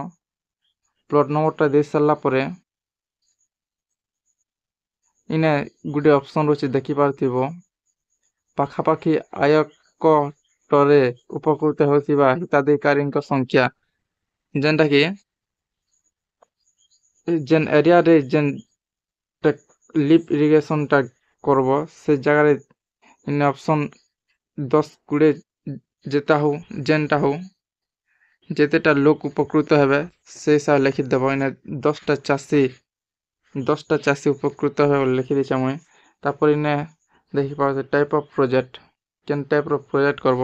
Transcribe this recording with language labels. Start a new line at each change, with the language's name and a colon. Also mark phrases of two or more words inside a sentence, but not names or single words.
Odia: ପ୍ଲଟ୍ ନମ୍ବରଟା ଦେଇ ସାରିଲା ପରେ ଇନେ ଗୋଟେ ଅପସନ୍ ଅଛି ଦେଖିପାରୁଥିବ ପାଖାପାଖି ଆୟକଟରେ ଉପକୃତ ହେଉଥିବା ହିତାଧିକାରୀଙ୍କ ସଂଖ୍ୟା ଯେନ୍ଟା କି ଯେନ୍ ଏରିଆରେ ଯେନ୍
English: lift irrigation
Odia: করব ସେ ଜାଗାରେ ଇନେ ଅପସନ୍ 10-20 ଯେଟା ହଉ ଯେନ୍ଟା ହଉ ଯେତେଟା ଲୋକ ଉପକୃତ ହେବେ ସେ ହିସାବରେ ଲେଖିଦେବ। ଇନେ 10ଟା ଚାଷୀ ଉପକୃତ ହେବେ ବୋଲି ଲେଖିଦେଇଛେ ମୁଇଁ। ତାପରେ ଇନେ ଦେଖିପାରୁଛେ
English: type of project
Odia: କେନ୍ ଟାଇପ୍ର ପ୍ରୋଜେକ୍ଟ କରବ।